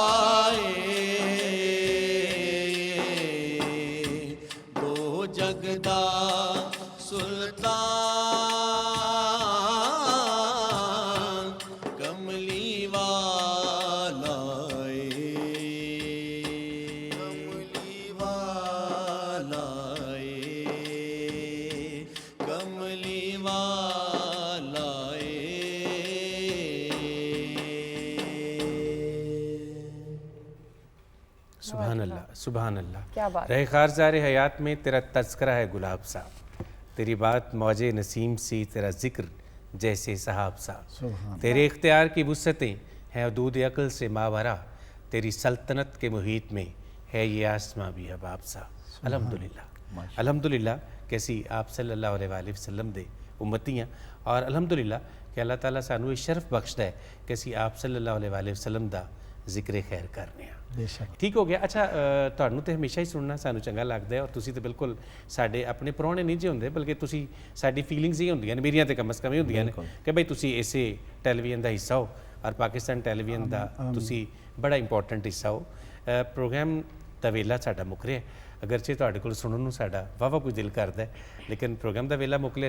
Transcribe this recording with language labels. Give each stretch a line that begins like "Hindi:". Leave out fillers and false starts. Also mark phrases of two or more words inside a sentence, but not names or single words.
Punjabi: ਏ ਦੋ ਜਗ ਦਾ ਸੁਲਤਾਨ ਕਮਲੀ ਵਾਲਾ ਏ ਕਮਲੀ ਵਾਲਾ ਏ ਕਮਲੀ ਵਾਲਾ
Arabic: سبحان الله، سبحان الله.
Urdu: کیا بات. رہ خارزار حیات میں تیرا تذکرہ ہے گلاب سا، تیری بات موج نسیم سی، تیرا ذکر جیسے سحاب سا، تیرے اختیار کی وسعتیں ہیں حدود عقل سے ماورا، تیری سلطنت کے محیط میں ہے یہ آسماں بھی حباب سا.
Punjabi: الحمدللہ، الحمدللہ کیسی آپ
Arabic: صلی الله علیه وسلم
Punjabi: دے امتیاں، اور الحمدللہ کہ اللہ تعالیٰ سانوں ایہہ شرف بخشدا اے کہ اسیں آپ
Arabic: صلی الله علیه وسلم
Punjabi: دا ذکر خیر کرنے آں.
Urdu: ٹھیک ہو گیا. اچھا,
Punjabi: ਤੁਹਾਨੂੰ ਤੇ ਹਮੇਸ਼ਾ ਹੀ ਸੁਣਨਾ ਸਾਨੂੰ ਚੰਗਾ ਲੱਗਦਾ ਹੈ, ਔਰ ਤੁਸੀਂ ਤੇ ਬਿਲਕੁਲ ਸਾਡੇ ਆਪਣੇ ਪ੍ਰਾਹੁਣੇ ਨਹੀਂ ਜੇ ਹੁੰਦੇ, ਬਲਕਿ ਤੁਸੀਂ ਸਾਡੀ ਫੀਲਿੰਗਸ ਹੀ ਹੁੰਦੀਆਂ ਨੇ, ਮੇਰੀਆਂ ਤੇ
Urdu: کم سے کم
Punjabi: ਹੀ ਹੁੰਦੀਆਂ ਨੇ ਕਿ ਬਈ ਤੁਸੀਂ ਇਸੇ ਟੈਲੀਵਿਜ਼ਨ ਦਾ ਹਿੱਸਾ ਹੋ, ਔਰ ਪਾਕਿਸਤਾਨ ਟੈਲੀਵਿਜ਼ਨ ਦਾ ਤੁਸੀਂ ਬੜਾ ਇੰਪੋਰਟੈਂਟ ਹਿੱਸਾ ਹੋ। ਪ੍ਰੋਗਰਾਮ ਦਾ ਵੇਲਾ ਸਾਡਾ ਮੁੱਕ ਰਿਹਾ, ਅਗਰਚੇ ਤੁਹਾਡੇ ਕੋਲ ਸੁਣਨ ਨੂੰ ਸਾਡਾ ਵਾਹਵਾ ਕੁਝ ਦਿਲ ਕਰਦਾ, ਲੇਕਿਨ ਪ੍ਰੋਗਰਾਮ ਦਾ ਵੇਲਾ ਮੁੱਕ ਲਿਆ।